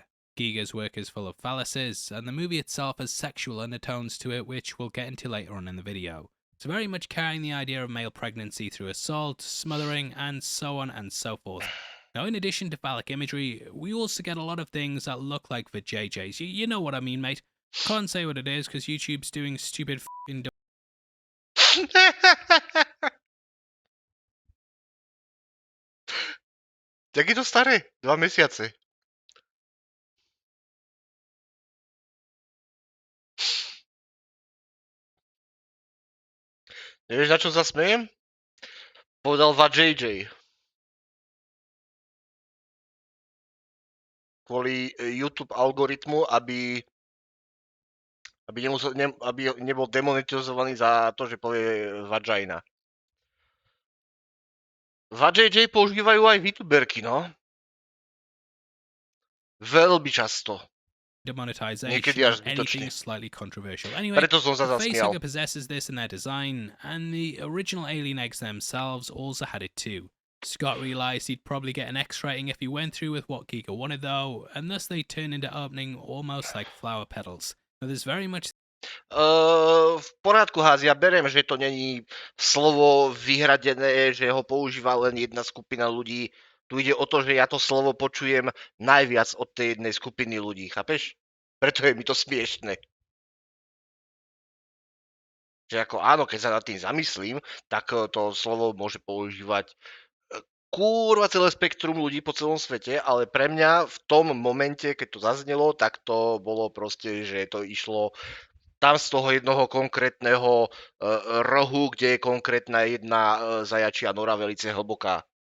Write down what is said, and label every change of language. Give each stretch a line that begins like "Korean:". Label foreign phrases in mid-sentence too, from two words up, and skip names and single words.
English: Giger's work is full of phalluses, and the movie itself has sexual undertones to it, which we'll get into later on in the video. It's very much carrying the idea of male pregnancy through assault, smothering, and so on and so forth. Now, in addition to phallic imagery, we also get a lot of things that look like vajayjays. You know what I mean, mate. Can't say what it is because YouTube's doing stupid f***ing
Slovak: Jak je to staré? 2 mesiace. Nevieš, na čo sa smejem? Povedal JJ. Kvôli YouTube algoritmu, aby nebol demonetizovaný za to, že povie vagina. JJ používajú aj VTuberky, no. Veľmi často.
English: Demonetization or anything slightly controversial. Anyway,
Slovak: Preto som sa
English: the
Slovak: zasmial.
English: facehugger possesses this in their design, and the original alien eggs themselves also had it too. Scott realised he'd probably get an X rating if he went through with what Giga wanted though, and thus they turned into opening almost like flower petals. Now there's very much
Slovak: V poriadku, Ház, ja beriem, že to není slovo vyhradené, že ho používa len jedna skupina ľudí. Tu ide o to, že ja to slovo počujem najviac od tej jednej skupiny ľudí, chápeš? Preto je mi to smiešne. Že ako áno, keď sa nad tým zamyslím, tak to slovo môže používať kurva celé spektrum ľudí po celom svete, ale pre mňa v tom momente, keď to zaznelo, tak to bolo proste, že to išlo tam z toho jednoho konkrétneho rohu, kde je konkrétna jedna zajačia nora velice hlboká.